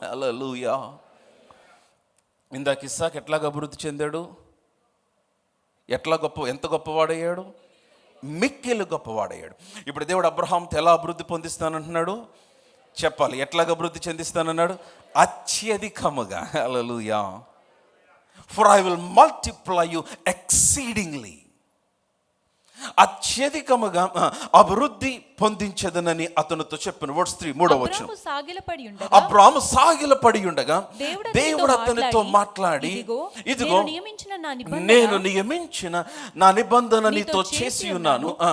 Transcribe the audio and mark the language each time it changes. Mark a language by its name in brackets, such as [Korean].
[Telugu] హల్లెలూయా. ఇందాక ఇస్సాకు ఎట్లాగ అభివృద్ధి చెందాడు? ఎంత గొప్పవాడయ్యాడు? మిక్కిలి గొప్పవాడయ్యాడు. ఇప్పుడు దేవుడు అబ్రహాంతో ఎలా అభివృద్ధి పొందిస్తానంటున్నాడు చెప్పాలి? ఎట్లాగ అభివృద్ధి చెందిస్తానన్నాడు? అత్యధికముగా. హల్లెలూయా. [English] For I will multiply you exceedingly. [Telugu] అత్యధికముగా అభివృద్ధి పొందించదనని అతనితో చెప్పాను. వర్స్ 3, 3వ వచనం. అబ్రాము సాగిలపడి ఉండగా దేవుడు అతనితో మాట్లాడి, ఇదిగో నేను నియమించిన నా నిబంధన నీతో చేసి ఉన్నాను.